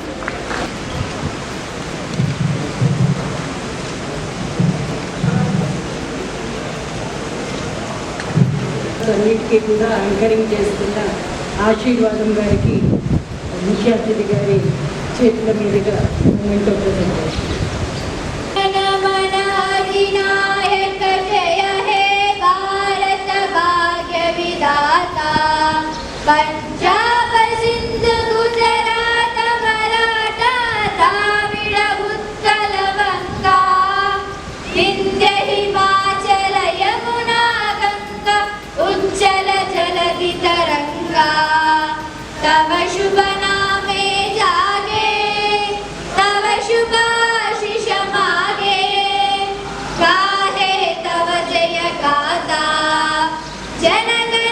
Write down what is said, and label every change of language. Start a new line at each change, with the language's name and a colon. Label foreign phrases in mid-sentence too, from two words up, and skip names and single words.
Telugu: అన్నిటికీ కూడా యాంకరింగ్ చేస్తున్న ఆశీర్వాదం గారికి ముఖ్య అతిథి గారి చేతుల మీదుగా
English: moment of presentation.
Bangla: অধিনায়ক জয় হে ভারত ভাগ্য বিধাতা, পাঞ্জাব সিন্ধ গুজরাত মরাঠা দ্রাবিড় উৎকল গঙ্গা, বিন্ধ্য হিমাচল যমুনা গঙ্গা উজ্জ্বল জলধি তরঙ্গা, তব শুভ নামে জাগে, তব শুভ আশিষ মাগে, গাহে তব জয় গাথা, জন